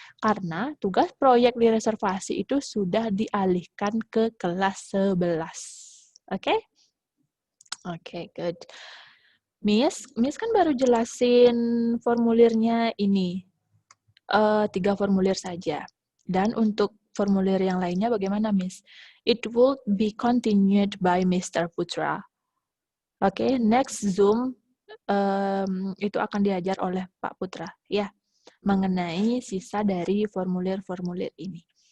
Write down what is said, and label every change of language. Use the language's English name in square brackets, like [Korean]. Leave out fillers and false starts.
[Indonesian] Karena tugas proyek di reservasi itu sudah dialihkan ke kelas 11. Oke? Oke, good. Miss kan baru jelasin formulirnya ini, 3 formulir saja. Dan untuk formulir yang lainnya bagaimana, Miss? [English] It will be continued by Mr. Putra. [Indonesian] Oke, next Zoom itu akan diajar oleh Pak Putra, ya, mengenai sisa dari formulir-formulir ini.